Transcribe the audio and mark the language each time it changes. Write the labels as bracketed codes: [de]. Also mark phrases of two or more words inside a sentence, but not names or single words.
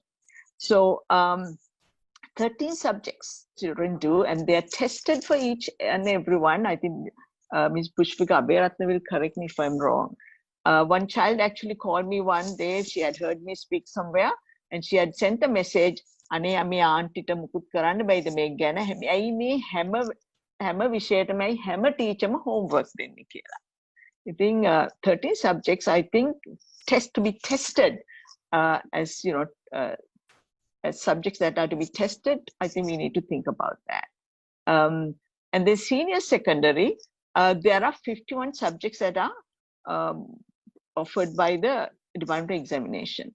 [en] So 13 subjects children do, and they're tested for each and every one. I think Ms. Pushpika Aberatna will correct me if I'm wrong. One child actually called me one day. She had heard me speak somewhere, and she had sent a message, [si] "අනේ අම්මේ auntie මොකුත් කරන්න බැයිද මේ ගැන ඇයි මේ හැම විෂයටමයි හැම teacherම homework දෙන්නේ කියලා." [en] I think 13 subjects, I think, to be tested as as subjects that are to be tested. I think we need to think about that. And the senior secondary, there are 51 subjects that are offered by the Department of Examination.